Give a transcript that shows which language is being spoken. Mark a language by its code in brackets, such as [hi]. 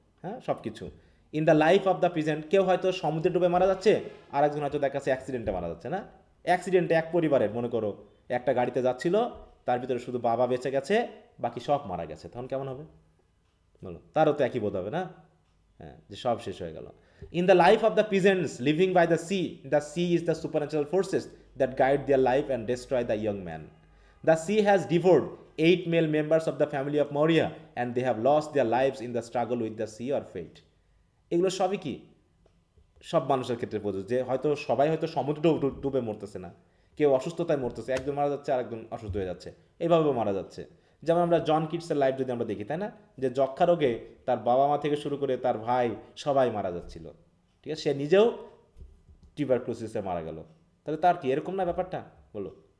[bn] হ্যাঁ, সব কিছু [en] In the life of the present. [bn] কেউ হয়তো সমুদ্রে ডুবে মারা যাচ্ছে, আর একজন হয়তো দেখা যাচ্ছে অ্যাক্সিডেন্টে মারা যাচ্ছে, না? অ্যাক্সিডেন্টে এক পরিবারের, মনে করো একটা গাড়িতে যাচ্ছিল, তার ভিতরে শুধু বাবা বেঁচে গেছে, বাকি সব মারা গেছে, তখন কেমন হবে বলো? তারও তো একই বোধ হবে না? হ্যাঁ, যে সব শেষ হয়ে গেল। [en] In the life of the peasants living by the sea is the supernatural forces that guide their life and destroy the young man. The sea has devoured 8 male members of the family of Moria and they have lost their lives in the struggle with the sea or fate. [bn] এগুলো সবই কি সব মানুষের ক্ষেত্রে প্রযোজ্য, যে হয়তো সবাই হয়তো সমুদ্রে ডুবে মরতেছে না, কেউ অসুস্থতায় মরতেছে, একজন মারা যাচ্ছে আর একজন অসুস্থ হয়ে যাচ্ছে, এইভাবেও মারা যাচ্ছে। যেমন আমরা জন কিটসের লাইফ যদি আমরা দেখি, তাই না, যে যক্ষা রোগে তার বাবা মা থেকে শুরু করে তার ভাই সবাই মারা যাচ্ছিল, ঠিক আছে? সে নিজেও টিউবারক্লোসিসে মারা গেল, তাহলে তার কি এরকম না ব্যাপারটা বলো?